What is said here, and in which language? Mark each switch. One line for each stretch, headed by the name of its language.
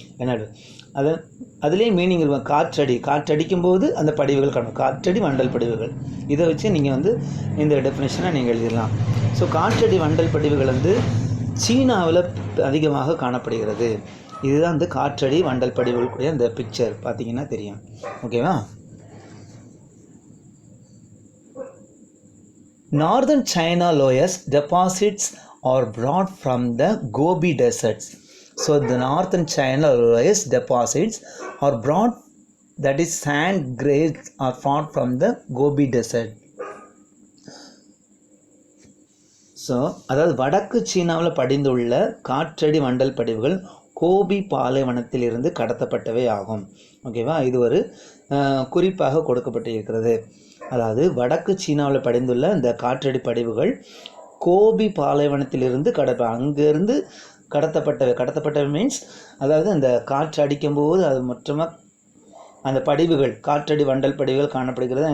Tamil: என்னது அதுலேயே மீனிங் இருக்கும், காற்றடிக்கும்போது அந்த படிவுகள் காணும், காற்றடி வண்டல் படிவுகள். இதை வச்சு நீங்கள் வந்து இந்த டெஃபினேஷனை நீங்கள் எழுதிடலாம். ஸோ காற்றடி வண்டல் படிவுகள் வந்து சீனாவில் அதிகமாக காணப்படுகிறது. இதுதான் வந்து காற்றடி வண்டல் படிவுகள் கூடிய இந்த பிக்சர் பார்த்தீங்கன்னா தெரியும்.
English: ஓகேவா, Northern China loess deposits are brought from the Gobi deserts. So the Northern China loess deposits are brought, that is sand grains are found from the Gobi desert.
Tamil: So அதாவது வடக்கு சீனாவில் படிந்துள்ள காற்றடி வண்டல் படிவுகள் கோபி பாலைவனத்திலிருந்து கடத்தப்பட்டவை ஆகும். ஓகேவா, இது ஒரு குறிப்பாக கொடுக்கப்பட்டிருக்கிறது. அதாவது வடக்கு சீனாவில் படிந்துள்ள இந்த காற்றடி படிவுகள் கோபி பாலைவனத்திலிருந்து அங்கேருந்து கடத்தப்பட்டவை மீன்ஸ், அதாவது அந்த காற்று அடிக்கும்போது அது மொத்தமாக அந்த படிவுகள் காற்றடி வண்டல் படிவுகள் காணப்படுகிறது.